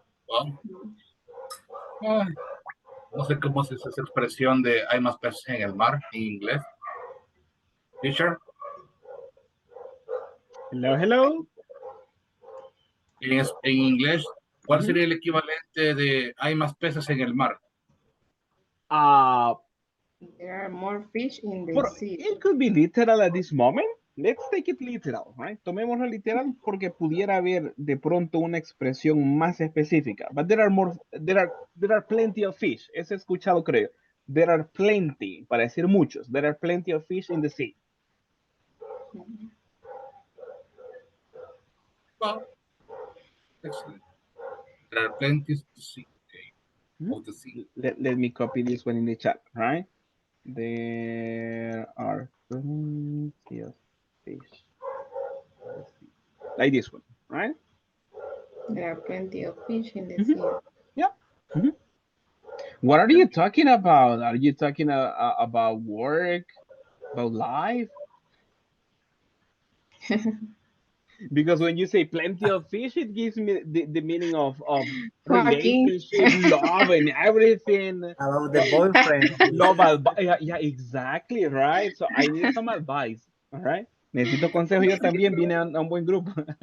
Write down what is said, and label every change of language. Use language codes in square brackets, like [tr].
[es] Well, no sé cómo se dice esa expresión de hay más peces en el mar en inglés. [en] Teacher, Hello. [es] en inglés, ¿cuál sería el equivalente de hay más peces en el mar? [en] There are more fish in the sea. It could be literal at this moment. Let's take it literal, right? [es] Tomémoslo literal porque pudiera haber de pronto una expresión más específica. [en] But there are plenty of fish. [es] Es escuchado, creo. [en] There are plenty, [es] para decir muchos. [en] There are plenty of fish in the sea. Well, excellent. There are plenty to see. Of the sea. Let me copy this one in the chat, right? There are plenty of fish. Like this one, right? There are plenty of fish in the sea. Yeah. What are you talking about? Are you talking about work, about life? Because when you say plenty of fish, it gives me the meaning of relationship, love, and everything. About the boyfriend. Love, yeah, exactly, right? So I need some advice, all right? [es] Necesito consejo yo también, vine a un buen grupo.